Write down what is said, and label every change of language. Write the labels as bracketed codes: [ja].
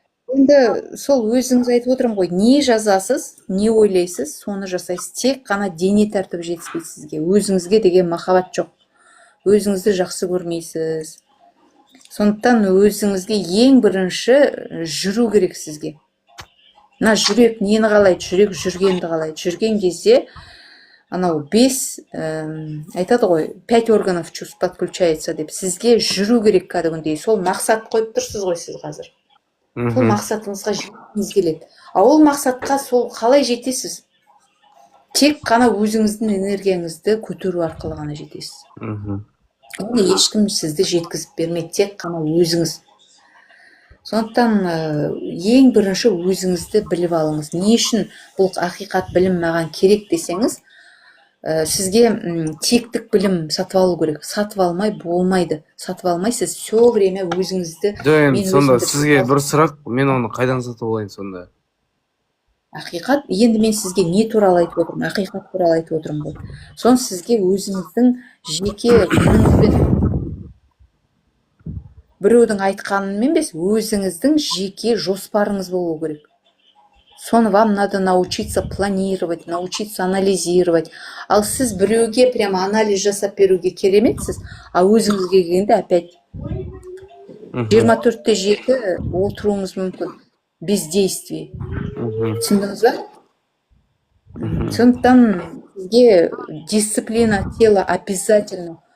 [kk] Енді сол өзіңіз айтып отырмын ғой, не жазасыз, не ойлайсыз, соны жасайсыз. Тек қана дене тәртібі жетіспейді сізге. Өзіңізге деген махаббат жоқ. Өзіңізді жақсы көрмейсіз. Сондықтан өзіңізге ең бірінші жүру керек сізге. Мына жүрек нені қалайды, жүрек жүргенді қалайды. Жүрген кезде анау 5 айтады ғой, 5 органов чувств подключается деп. Сізге жүру керек кәдімгідей. Сол мақсат қойып тұрсыз ғой сіз қазір. Сол мақсатыңызға жеткіңіз келеді. Ол мақсатқа сол қалай жетесіз? Тек қана өзіңіздің энергияңызды көтеру арқылы ғана жетесіз. оны ешкім сізді жеткізіп бермейді, тек қана өзіңіз. Сондықтан ең бірінші өзіңізді біліп алыңыз. Не үшін бұл ақиқат білім маған керек десеңіз, сізге тектік білім сатып алу керек. Сатып алмай болмайды. Сатып алмайсыз. Все время өзіңізді Енді сонда сізге бір сұрақ, мен оны қайдан сатып алайын сонда? Ақиқат, енді мен сізге не туралы айтып отырмын? Ақиқат туралы айтып отырмын ғой. Соны сізге өзіңіздің жеке күніңізбен, біреудің айтқанымен емес, өзіңіздің жеке жоспарыңыз болу керек. [ru] Соны вам надо научиться планировать, научиться анализировать. [kk] Ал сіз біреуге прямо анализ жасап беруге кереметсіз, а өзіңізге келгенде опять 24-те 7 отыруыңыз мүмкін. Бездействие. Түсіндіңіз ба? Сондықтан сізге дисциплина тела обязательно.